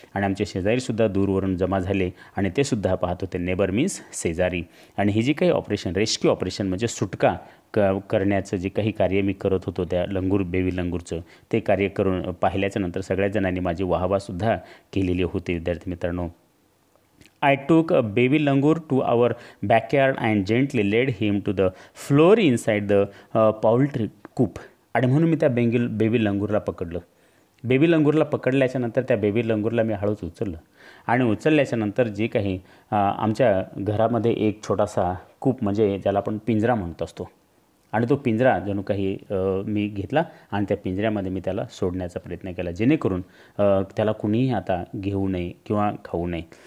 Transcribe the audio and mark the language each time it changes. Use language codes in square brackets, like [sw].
[mr] आणि आमचे शेजारीसुद्धा दूरवरून जमा झाले आणि ते सुद्धा पाहत होते. नेबर मीन्स शेजारी. आणि ही जी काही ऑपरेशन, रेस्क्यू ऑपरेशन म्हणजे सुटका करण्याचं जे काही कार्य मी करत होतो त्या बेबी लंगूरचं, ते कार्य करून पाहिल्याच्या नंतर सगळ्याच जणांनी माझी वाहवासुद्धा केलेली होती. [en] विद्यार्थी मित्रांनो, I took a baby langur to our backyard and gently led him to the floor inside the poultry coop. [mr] आणि म्हणून मी त्या बेबी लंगूरला पकडलं. बेबी लंगूरला पकडल्याच्या नंतर त्या बेबी लंगूरला मी हळूच उचललं. आणि उचलल्याच्या नंतर जे काही आमच्या घरामध्ये एक छोटासा कूप म्हणजे ज्याला आपण पिंजरा म्हणत असतो, आणि तो पिंजरा जणू काही मी घेतला आणि त्या पिंजऱ्यामध्ये मी त्याला सोडण्याचा प्रयत्न केला, जेणेकरून त्याला कुणीही आता घेऊ नये किंवा खाऊ नये.